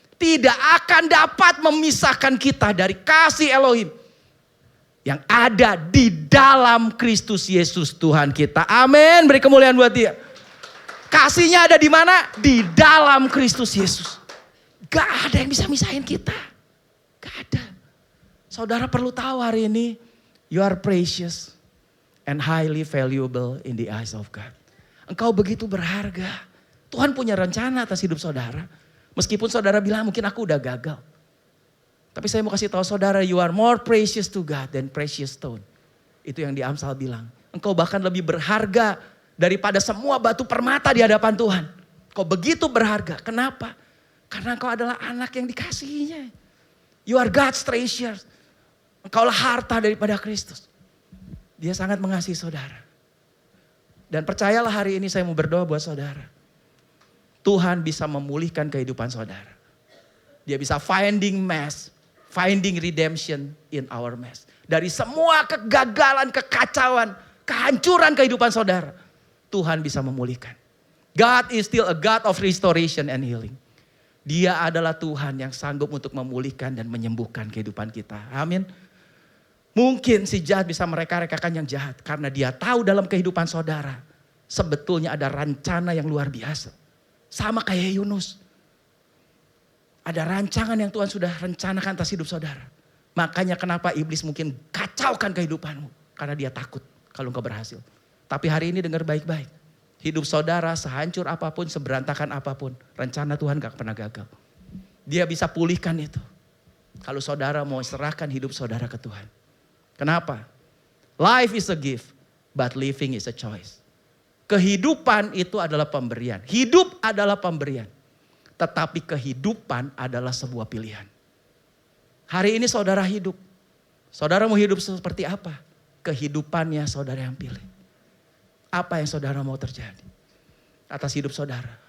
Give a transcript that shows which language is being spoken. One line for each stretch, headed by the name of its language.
Indonesian: Tidak akan dapat memisahkan kita dari kasih Elohim. Yang ada di dalam Kristus Yesus Tuhan kita. Amin, beri kemuliaan buat dia. Kasihnya ada di mana? Di dalam Kristus Yesus. Gak ada yang bisa misahin kita. Gak ada. Saudara perlu tahu hari ini.
English: You are precious and highly valuable in the eyes of God.
Indonesian: Engkau begitu berharga. Tuhan punya rencana atas hidup saudara. Meskipun saudara bilang mungkin aku udah gagal. Tapi saya mau kasih tahu saudara,
English: you are more precious to God than precious stone.
Indonesian: Itu yang di Amsal bilang. Engkau bahkan lebih berharga daripada semua batu permata di hadapan Tuhan. Engkau begitu berharga. Kenapa? Karena engkau adalah anak yang dikasihinya.
English: You are God's treasure.
Indonesian: Engkaulah harta daripada Kristus. Dia sangat mengasihi saudara. Dan percayalah hari ini saya mau berdoa buat saudara. Tuhan bisa memulihkan kehidupan saudara. Dia bisa
English: finding redemption in our mess.
Indonesian: Dari semua kegagalan, kekacauan, kehancuran kehidupan saudara. Tuhan bisa memulihkan.
English: God is still a God of restoration and healing.
Indonesian: Dia adalah Tuhan yang sanggup untuk memulihkan dan menyembuhkan kehidupan kita. Amin. Mungkin si jahat bisa mereka-rekakan yang jahat. Karena dia tahu dalam kehidupan saudara. Sebetulnya ada rencana yang luar biasa. Sama kayak Yunus. Ada rancangan yang Tuhan sudah rencanakan atas hidup saudara. Makanya kenapa iblis mungkin kacaukan kehidupanmu. Karena dia takut kalau engkau berhasil. Tapi hari ini dengar baik-baik. Hidup saudara sehancur apapun, seberantakan apapun. Rencana Tuhan gak pernah gagal. Dia bisa pulihkan itu. Kalau saudara mau serahkan hidup saudara ke Tuhan. Kenapa?
English: Life is a gift, but living is a choice.
Indonesian: Kehidupan itu adalah pemberian. Hidup adalah pemberian. Tetapi kehidupan adalah sebuah pilihan. Hari ini saudara hidup. Saudara mau hidup seperti apa? Kehidupannya saudara yang pilih. Apa yang saudara mau terjadi? atas hidup saudara.